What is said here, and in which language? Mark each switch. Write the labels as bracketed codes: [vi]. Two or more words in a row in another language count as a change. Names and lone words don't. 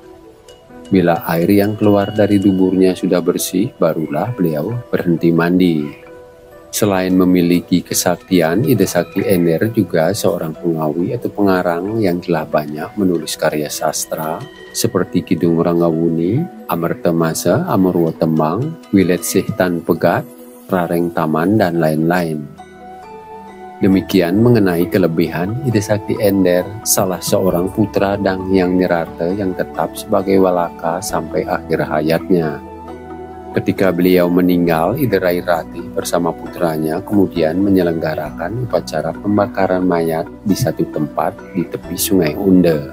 [id] Bila air yang keluar dari duburnya sudah bersih, barulah beliau berhenti mandi. Selain memiliki kesaktian, Ida Sakti Ender juga seorang pengawi atau pengarang yang telah banyak menulis karya sastra seperti Kidung Ranggawuni, Amertamasa, Amurwa Tembang, Wilet Sihtan Pegat, Rareng Taman, dan lain-lain. Demikian mengenai kelebihan Ida Sakti Ender, salah seorang putra Danghyang Nirarta yang tetap sebagai Walaka sampai akhir hayatnya. Ketika beliau meninggal, Ida Rairati bersama putranya kemudian menyelenggarakan upacara pembakaran mayat di satu tempat di tepi Sungai Unde.